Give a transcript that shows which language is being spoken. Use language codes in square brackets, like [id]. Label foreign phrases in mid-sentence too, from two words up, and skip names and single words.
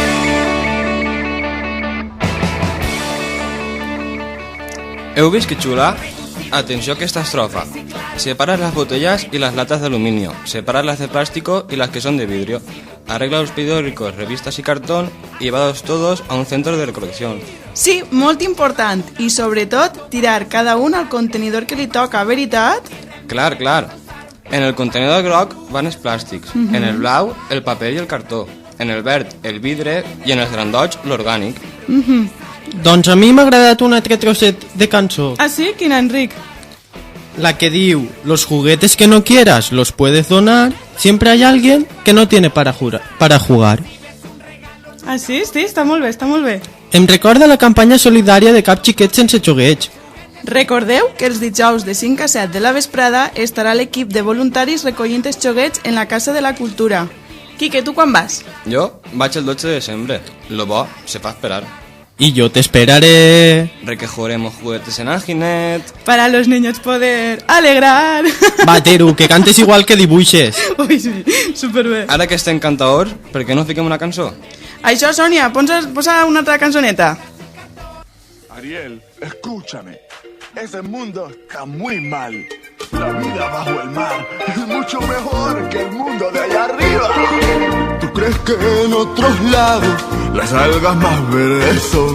[ca] Heu vist que xula? Atenció a esta estrofa. [es] Separas las botellas y las latas de aluminio. Separas las de plástico y las que son de vidrio. Arregla los periódicos, revistas y cartón y llévalos todos a un centro de recolección. [ca] Sí, molt important. I sobretot, tirar cada un al contenidor que li toca, veritat? Clar, clar. En el contenidor groc van els plàstics. En el blau, el paper i el cartó. En el verd, el vidre i en els grandots, l'orgànic. Doncs a mi m'ha agradat un altre trosset de cançó. Ah, sí? Quina, Enric? La que diu, [es] los juguetes que no quieras los puedes donar, siempre hay alguien que no tiene para jugar. [ca] Ah, sí? Sí, està molt bé, està molt bé. Em recorda la campanya solidària de Cap Xiquet sense xogueig. Recordeu que els dijous de 5 a 7 de la vesprada estarà l'equip de voluntaris recollint els xoguets en la Casa de la Cultura. Quique, tu quan vas? Jo vaig el 12 de desembre. Lo bo se fa esperar. [es] Y yo te esperaré. Recogeremos juguetes en Alginet. Para los niños poder alegrar. [ca] Va, Teru, que cantes igual que dibuixes. Ui, sí, superbé. Ara que estem cantadors, per què no fiquem una cançó? Això, Sònia, posa una altra cançoneta. [es] Ariel, escúchame. Ese mundo está muy mal. La vida bajo el mar es mucho mejor que el mundo de allá arriba. ¿Tú crees que en otros lados las algas más verdes son?